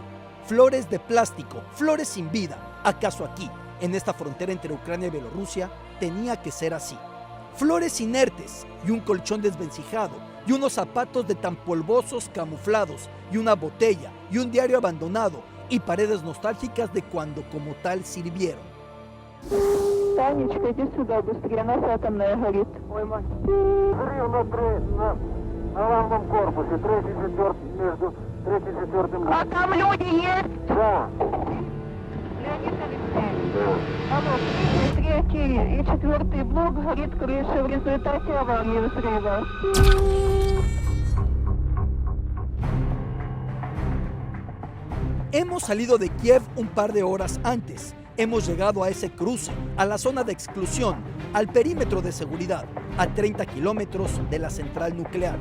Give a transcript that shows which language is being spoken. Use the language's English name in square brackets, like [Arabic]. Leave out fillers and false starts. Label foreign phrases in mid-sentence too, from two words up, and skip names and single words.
[Spanish] Flores de plástico, flores sin vida. ¿Acaso aquí, en esta frontera entre Ucrania y Bielorrusia, tenía que ser así? Flores inertes y un colchón desvencijado y unos zapatos de tan polvosos camuflados y una botella y un diario abandonado y paredes nostálgicas de cuando como tal sirvieron. [Russian] Танечка, иди сюда быстрее, нас атомная горит. Ой, мать. На главном корпусе, третий, четвертый, между третьим и четвертым. А там люди есть? Да. Леонид Алексеевич. Алло, третий и четвертый блок горит крыша в результате аварии взрыва. [Spanish] Hemos salido de Kiev un par de horas antes. Hemos llegado a ese cruce, a la zona de exclusión, al perímetro de seguridad, a 30 kilómetros de la central nuclear.